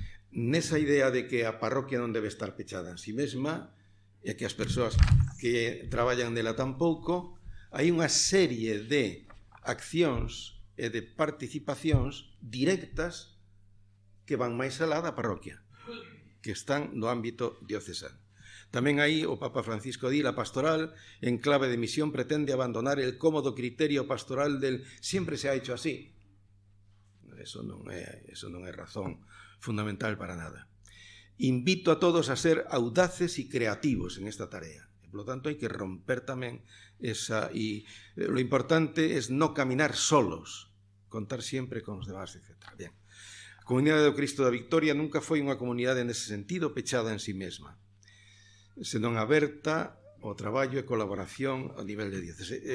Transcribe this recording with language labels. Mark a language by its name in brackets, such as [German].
[Galician] Nesa idea de que a parroquia non debe estar pechada en si mesma e que as persoas que traballan nela tampouco, hai unha serie de accións e de participacións directas que van máis alá da parroquia, que están no ámbito diocesano. Tamén aí o Papa Francisco di, [Spanish] la pastoral en clave de misión pretende abandonar el cómodo criterio pastoral del siempre se ha hecho así. [Galician] Eso non é razón fundamental para nada. [Spanish] Invito a todos a ser audaces y creativos en esta tarea. [Galician] Por lo tanto, hai que romper tamén esa... [Spanish] Y lo importante es no caminar solos, contar siempre con os demás, etc. Bien. [Galician] A Comunidade do Cristo da Victoria nunca foi unha comunidade nese sentido pechada en si mesma, senón aberta ao traballo e colaboración a nivel de diócesis.